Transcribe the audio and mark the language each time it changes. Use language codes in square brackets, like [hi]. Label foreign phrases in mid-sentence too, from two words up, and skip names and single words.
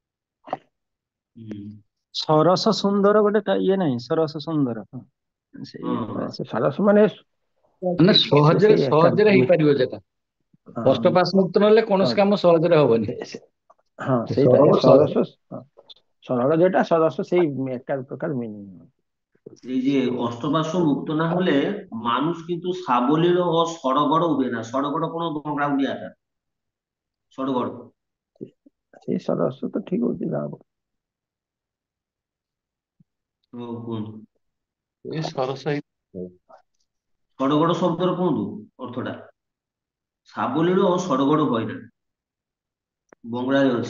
[or] ସରସ ସୁନ୍ଦର ଗୋଟେ ଇଏ ନାହିଁ, ସରସ ସୁନ୍ଦର ସରସ ମାନେ ସହଜରେ ହେଇପାରିବ ସେଟା। ଅଷ୍ଟପାଶ ମୁକ୍ତ ନହେଲେ କୌଣସି କାମ ସହଜରେ ହବନି। ହଁ ସେଇଟା ସରସ, ସରଳ ଯୋଉଟା ସରସ ସେଇ ଏକା ପ୍ରକାର ମିନିଂ। [bn] এই যে অষ্টপার্শ্ব মুক্ত না হলে মানুষ কিন্তু সাবলীল ও সড়গড় উঠে না। সড়গড় কোনো গাউন্ডিয়া সড়গড় [or] ସେଇ ସରସ ତ ଠିକ ହଉଛି ନା। ସଡଗଡ ଶବ୍ଦର କୁହନ୍ତୁ ଅର୍ଥଟା। ସାବଲୀଳ ଓ ସଡଗଡ କହିନା ବଙ୍ଗଳାରେ ଅଛି।